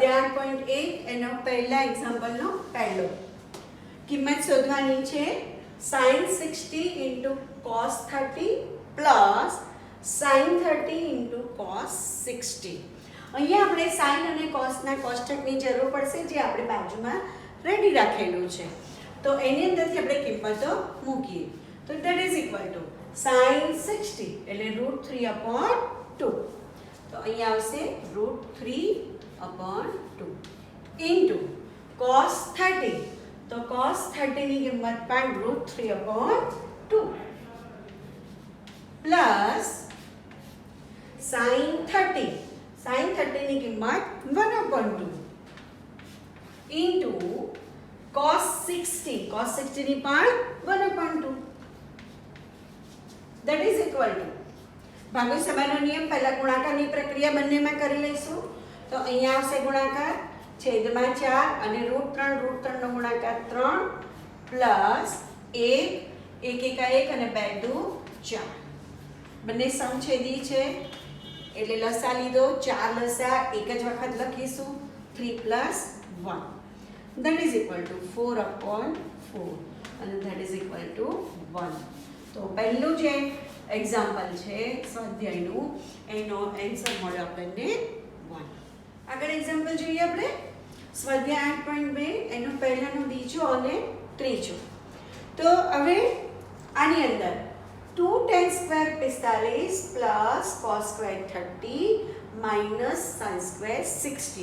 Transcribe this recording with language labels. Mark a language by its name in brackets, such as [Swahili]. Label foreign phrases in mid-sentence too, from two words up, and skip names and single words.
[Gujarati] 8.8 એનો પહેલા એક્ઝામ્પલનો પહેલો કિંમત શોધવાની છે [English] sin 60 into cos 30 plus sin 30 into cos 60. [Gujarati] અહીંયા આપણે sin અને cosના કોષ્ટકની જરૂર પડશે જે આપણે બાજુમાં રેડી રાખેલું છે. તો એની અંદરથી આપણે કિંમતો મૂકીએ. તો [English] that is equal to [Gujarati] sin 60 એટલે √3/2. તો અહીંયા આવશે √3/2 [English] into cos 30. [Gujarati] તો cos 30 ની કિંમત પણ √3/2 [English] plus sin [Gujarati] 30. sin 30 ની કિંમત 1/2 [English] into cos 60. [Gujarati] cos 60 ની પણ 1/2. [English] that is equal to [Gujarati] ભાગો સમાનો નિયમ પહેલા ગુણાકારની પ્રક્રિયા બંનેમાં કરી લઈશું. તો અહીંયા આવશે ગુણાકાર છેદમાં 4 અને √3 નો ગુણાકાર 3 પ્લસ 1 1 અને 2 2 4. બંને સમછેદી છે એટલે લસા લીધો 4 લસા એક જ વખત લખીશું 3 + 1 [English] that is equal to [Gujarati] 4/4 અને [English] that is equal to [Gujarati] 1. તો પહેલું જે એક્ઝામ્પલ છે સ્વાધ્યાયનું એનો આન્સર મળ્યો આપણને 1. આગળ એક્ઝામ્પલ જોઈએ આપણે સ્વાધ્યાય 8.2 એનો પહેલાનો બીજો અને ત્રીજો. તો હવે આની અંદર 2 [English] tan² 45 plus cos² 30 minus sin² 60.